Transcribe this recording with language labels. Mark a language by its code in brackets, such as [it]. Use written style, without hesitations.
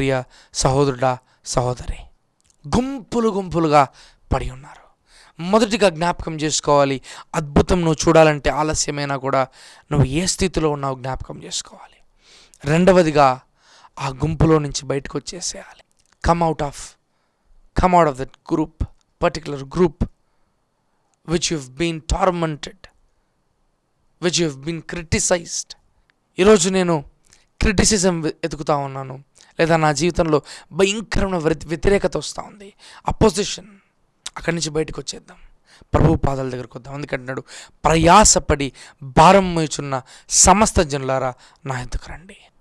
[te] ప్రియ సహోదరుడా, సహోదరి, గుంపులుగా పడి ఉన్నారు. మొదటిగా జ్ఞాపకం చేసుకోవాలి, అద్భుతం నువ్వు చూడాలంటే ఆలస్యమైనా కూడా నువ్వు ఏ స్థితిలో ఉన్నావు జ్ఞాపకం చేసుకోవాలి. రెండవదిగా ఆ గుంపులో నుంచి బయటకు వచ్చేసేయాలి. [en] Come out of that group, particular group which you've been tormented, which you've been criticized. [te] ఈరోజు నేను క్రిటిసిజం ఎదుగుతూ ఉన్నాను, లేదా నా జీవితంలో భయంకరమైన వ్యతిరేకత వస్తూ ఉంది, అపోజిషన్. అక్కడి నుంచి బయటకు వచ్చేద్దాం, ప్రభు పాదాల దగ్గరకు వద్దాం. ఎందుకంటున్నాడు, ప్రయాసపడి భారం మోయుచున్న సమస్త జనులారా నా యొద్దకు రండి.